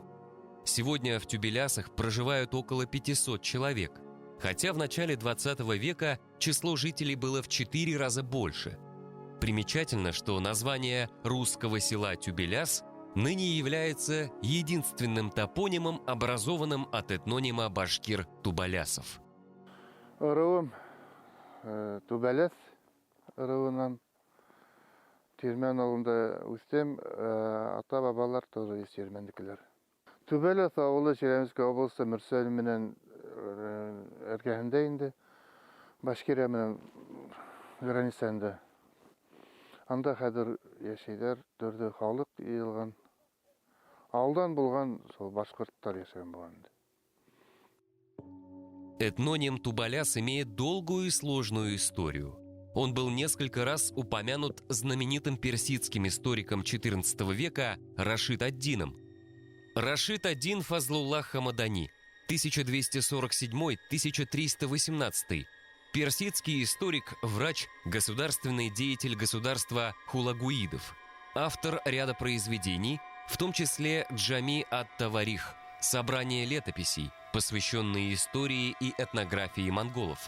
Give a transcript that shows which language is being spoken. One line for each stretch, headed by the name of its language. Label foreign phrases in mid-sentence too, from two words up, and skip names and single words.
Russian: Сегодня в Тюбелясах проживают около 500 человек, хотя в начале 20 века число жителей было в 4 раза больше. Примечательно, что название русского села Тюбеляс ныне является единственным топонимом, образованным от этнонима башкир Тубалясов.
Bashkir: Ырыуым Тубаляс ырыуынан Тирмән ауылында үстем, ата-бабалар
Russian: тоже из
Bashkir: Тирмәндікілер. Тубаляс ауылы Челябинск облысы Мурсалим менән эргәһендә инде, Башкирия менән границасында. Анда хәзер яшәйләр, төрде халык йыелган. Ауылдан булган сол башкорттар яшәгән булган.
Russian: Этноним Тубаляс имеет долгую и сложную историю. Он был несколько раз упомянут знаменитым персидским историком XIV века Рашид ад-Дином. Рашид ад-Дин Фазлуллах Хамадани, 1247-1318, персидский историк, врач, государственный деятель государства хулагуидов, автор ряда произведений, в том числе «Джами ат-Таварих» – собрание летописей, посвященные истории и этнографии монголов.